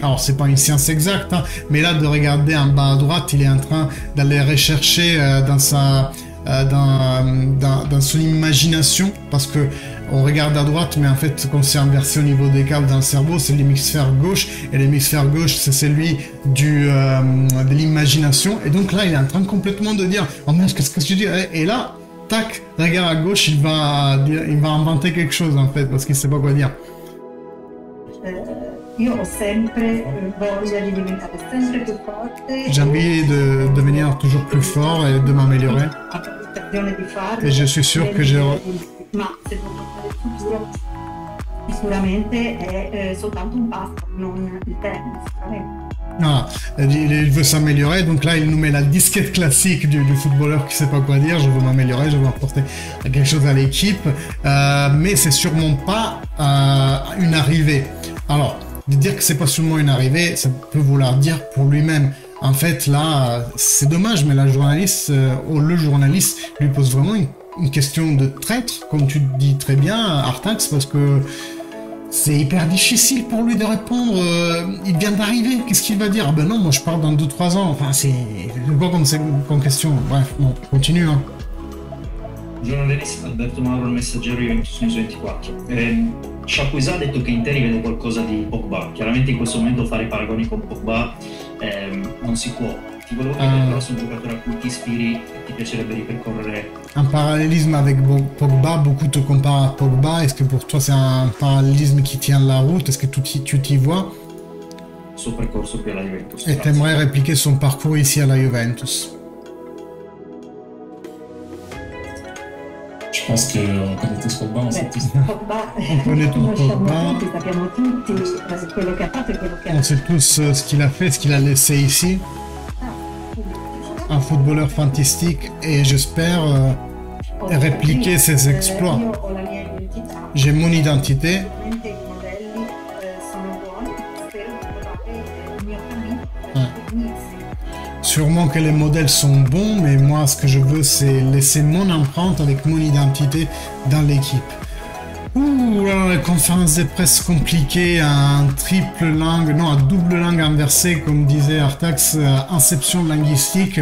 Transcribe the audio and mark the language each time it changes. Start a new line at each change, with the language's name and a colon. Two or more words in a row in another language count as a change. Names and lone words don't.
French: Alors c'est pas une science exacte, hein, mais là de regarder en bas à droite, il est en train d'aller rechercher dans son imagination parce que on regarde à droite mais en fait quand c'est inversé au niveau des câbles dans le cerveau c'est l'hémisphère gauche et l'hémisphère gauche c'est celui de l'imagination et donc là il est en train complètement de dire oh mince qu'est-ce que je dis et là tac regarde à gauche il va inventer quelque chose en fait parce qu'il sait pas quoi dire.
Italian: Io ho sempre voglia di diventare sempre più forte.
French: J'ai envie de devenir toujours plus fort et de m'améliorer. Et je suis sûr que j'ai...
Italian: Ma se torno al futuro sicuramente è soltanto un passo, non il termine sicuramente.
French: Ah, il veut s'améliorer, donc là il nous met la disquette classique du footballeur qui sait pas quoi dire, je veux m'améliorer, je veux apporter quelque chose à l'équipe, mais c'est sûrement pas une arrivée. Alors, de dire que c'est pas seulement une arrivée, ça peut vouloir dire pour lui-même. En fait, là, c'est dommage, mais le journaliste lui pose vraiment une question de traître, comme tu dis très bien, Artax, parce que c'est hyper difficile pour lui de répondre. Il vient d'arriver, qu'est-ce qu'il va dire? Ah ben non, moi je pars dans 2-3 ans. Enfin, c'est quoi comme question? Bref, bon, continue. Hein.
Italian: Giornalista Alberto Mauro, il Messaggero Juventus News 24. Chapuisat ha detto che Interi vede qualcosa di Pogba. Chiaramente in questo momento fare paragoni con Pogba non si può. Ti volevo chiedere però se un giocatore a cui ti ispiri e ti piacerebbe ripercorrere.
French: Un parallélisme avec Pogba, beaucoup te comparent à Pogba. Est-ce que pour toi c'est un parallélisme qui tient la route? Est-ce que tu t'y vois?
Italian: Suo percorso qui alla Juventus.
French: Et t'aimerais répliquer son parcours ici à la Juventus? Je pense qu'on connaît tous Pogba, on sait tous. Pogba, On connaît tous Pogba.
Italian: sappiamo tutti quello che ha fatto e quello che ha
French: On sait tous ce qu'il a fait, ce qu'il a laissé ici. Un footballeur fantastique et j'espère répliquer ses exploits.
Italian: Io ho la mia identità,
French: J'ai mon identité.
Italian: ovviamente i modelli sono buoni, spero di trovare il mio cammino.
French: Sûrement que les modèles sont bons, mais moi ce que je veux c'est laisser mon empreinte avec mon identité dans l'équipe. Ouh, alors la conférence de presse compliquée, un triple langue, non, un double langue inversée, comme disait Artax, inception linguistique.